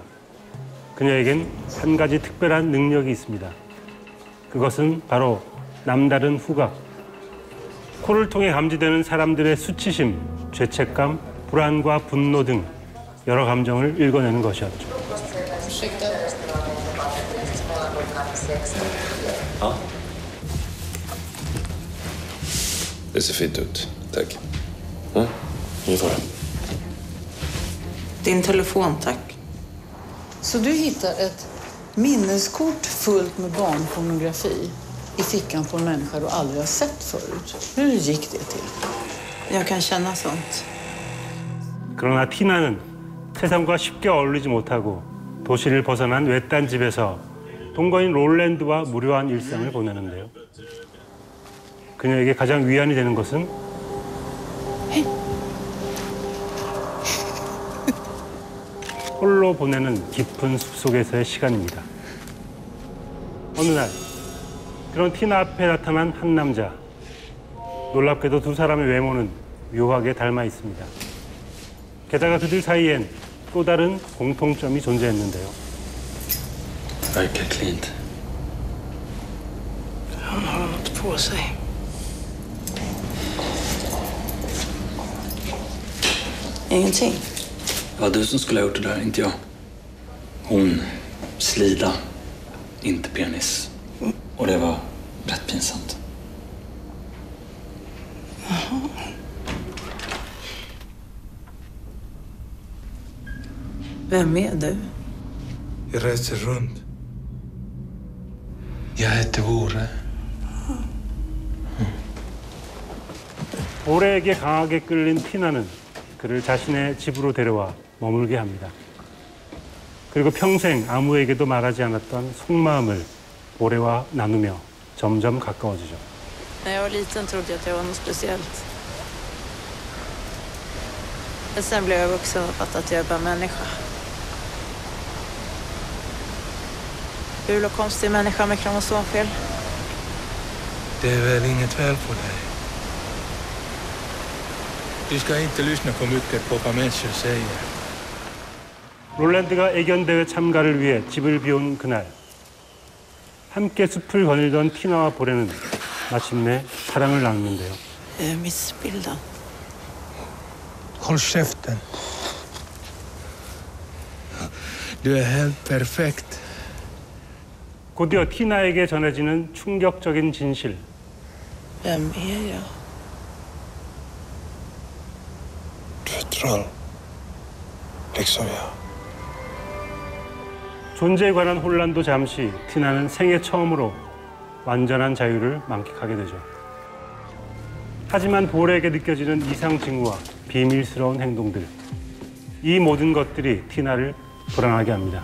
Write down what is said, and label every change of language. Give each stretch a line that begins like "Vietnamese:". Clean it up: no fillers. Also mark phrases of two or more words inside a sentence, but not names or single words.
Korean: 그녀에겐 한 가지 특별한 능력이 있습니다. 그것은 바로 남다른 후각. 코를 통해 감지되는 사람들의 수치심, 죄책감, 불안과 분노 등 여러 감정을 읽어내는 것이었죠.
Swedish: Det ser fint ut. Tack. Ingen fara. Din telefon, tack. Så du hittar ett minneskort fullt med barnpornografi i fickan på en människa du aldrig har sett förut. Hur gick det till? Jag kan känna sånt.
Korean: 그러나 티나는 세상과 쉽게 어울리지 못하고 도시를 벗어난 외딴 집에서 동거인 롤랜드와 무료한 일상을 보내는데요. 그녀에게 가장 위안이 되는 것은 홀로 보내는 깊은 숲속에서의 시간입니다. 어느 날 그런 티나 앞에 나타난 한 남자. 놀랍게도 두 사람의 외모는 묘하게 닮아 있습니다. 게다가 그들 사이엔 또 다른 공통점이 존재했는데요.
Swedish: Verkar klint. Han har något på sig. Ingenting. Det var du som skulle ha gjort det där, inte jag. Hon, Slida, inte penis. Och det var rätt pinsamt. Jaha. Vem är du? Jag reser runt. Jag heter Vore.
Korean: 보레에게 강하게 끌린 티나는 그를 자신의 집으로 데려와 머물게 합니다. 그리고 평생 아무에게도 말하지 않았던 속마음을 보레와 나누며 점점 가까워지죠.
Swedish: När jag var liten trodde jag att jag var något speciellt. Men sen blev jag vuxen och fattade att jag är bara människa. Ful och konstig människa med kromosomfel. Det är väl inget fel på dig. Du ska inte lyssna för mycket på vad människor säger.
Korean: 롤랜드가 애견대회 참가를 위해 집을 비운 그날. 함께 숲을 거닐던 티나와 보레는 마침내 사랑을 나누는데요.
Swedish: Jag är missbildad. Håll käften. Du är helt perfekt.
Korean: 곧이어 티나에게 전해지는 충격적인 진실.
Swedish: Vem är jag? Du är troll. Liksom jag.
Korean: 존재에 관한 혼란도 잠시 티나는 생애 처음으로 완전한 자유를 만끽하게 되죠. 하지만 보레에게 느껴지는 이상 징후와 비밀스러운 행동들. 이 모든 것들이 티나를 불안하게 합니다.